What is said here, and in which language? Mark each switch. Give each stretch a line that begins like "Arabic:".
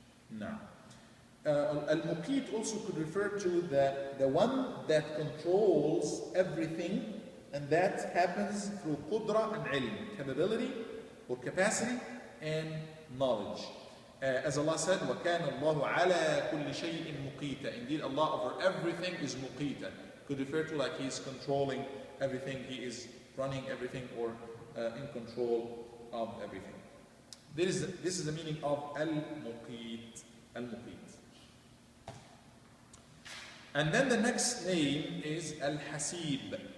English: Now, Al-Muqit also could refer to the one that controls everything, and that happens through qudra and ilm, capability or capacity and knowledge.
Arabic: As Allah said, وَكَانَ اللَّهُ عَلَى كُلِّ شَيْءٍ مُقِيتًا.
English: Indeed, Allah over everything is muqita. Could refer to like He is controlling everything, He is running everything, or in control of everything. This is the meaning of Al-Muqit. Al-Muqit. And then the next name is Al-Hasib.